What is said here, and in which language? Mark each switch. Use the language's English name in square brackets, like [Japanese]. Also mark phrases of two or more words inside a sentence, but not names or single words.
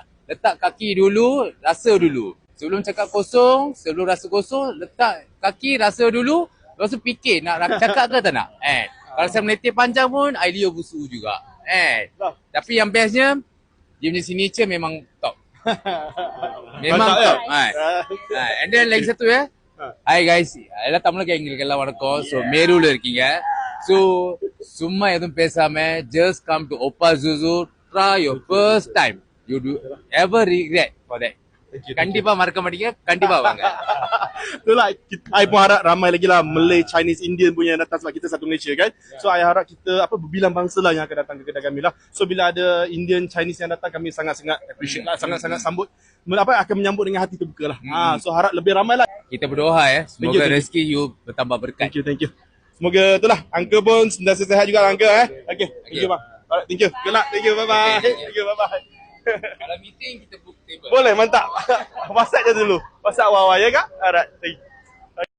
[Malay] Letak kaki dulu, rasa dulu. Sebelum cakap kosong, sebelum rasa kosong, letak kaki, rasa dulu. Lepas tu fikir nak cakap ke tak nak. Kalau saya meletir panjang pun, I liur busuk juga. Tapi yang bestnya, dia punya signature memang top. Memang top. [English] And then [Malay] lagi satu [English] Hi guys, [Tamil] எல்லா தமிழ் எங்களுக்கெல்லாம் வணக்கம். [English] So [Tamil] மேரூல இருக்கீங்க. [English] So [Tamil] சும்மா எதுவும் பேசாம [English] just come to Opa Zuzu, try your first time. You do ever regret for that. [Tamil] கண்டிப்பா மறக்க மாட்டீங்க. கண்டிப்பா வாங்க. [Malay] Itulah, I pun harap ramai lagi lah Malay, Chinese, Indian punya yang datang sebab kita satu Malaysia kan. So I harap kita berbilang bangsa lah yang akan datang ke kedai kami lah. So bila ada Indian, Chinese yang datang, kami sangat-sangat appreciate lah, sangat-sangat sambut. Akan menyambut dengan hati terbuka lah. So harap lebih ramai lah. Kita berdoa semoga rezeki you bertambah berkat. [English] Thank you. [Malay] Semoga itulah Uncle pun sentiasa sihat juga lah Uncle Okay. [English] Thank you bang. Alright, thank you. Good luck. Thank you. Bye bye. Thank you. Bye bye. [Malay] Kalau meeting kita book table. Boleh, mantap. WhatsApp je dulu. WhatsApp awal-awal ya kak? [English] Alright, thank you.